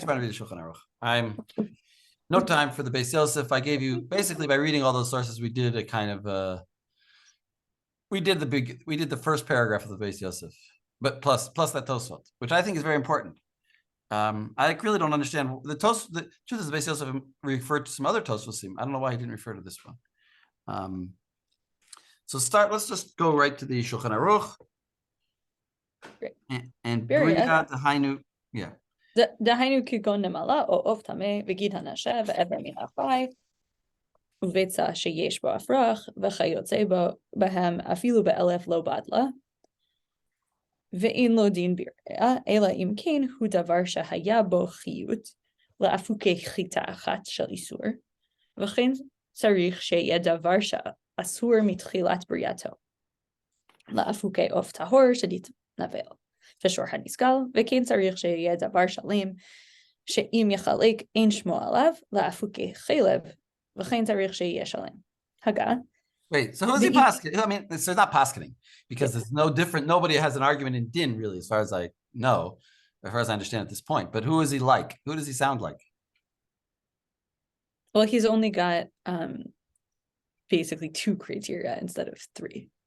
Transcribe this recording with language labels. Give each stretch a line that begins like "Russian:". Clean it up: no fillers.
English: just want to read the Shulchan Aruch. I'm no time for the Beis Yosef. I gave you basically by reading all those sources, we did a kind of we did the first paragraph of the Beis Yosef, but plus that Tosfot, which I think is very important. I really don't understand the truth is the Beis Yosef referred to some other Tosfosim. I don't know why he didn't refer to this one. Let's just go right to the Shulchan Aruch. Great. And Bria. the Hainu, yeah.
Hebrew: דהיינו כגון נמלה או עוף טמא וגיד הנשה ואיבר מן החי וביצה שיש בו אפרח וכיוצא בהם אפילו באלף לא בדלה ואין לו דין בריאה אלא אם כן הוא דבר שהיה בו חיות לאפוקי חיטה אחת של איסור וכן צריך שיהיה דבר שאסור מתחילת בריאתו לאפוקי עוף טהור שתתנבל ושור הנסגל, וכן צריך שיהיה דבר שלם, שאם יחלק אין שמו עליו, לאפוקי חלב, וכן צריך שיהיה שלם. הגה.
English: Wait, so who's he paskening? I mean, it's not paskening, because there's no different, nobody has an argument in din, really, as far as I know, as far as I understand at this point. But who is he like? Who does he sound like? Well, he's only got basically 2 criteria instead of 3.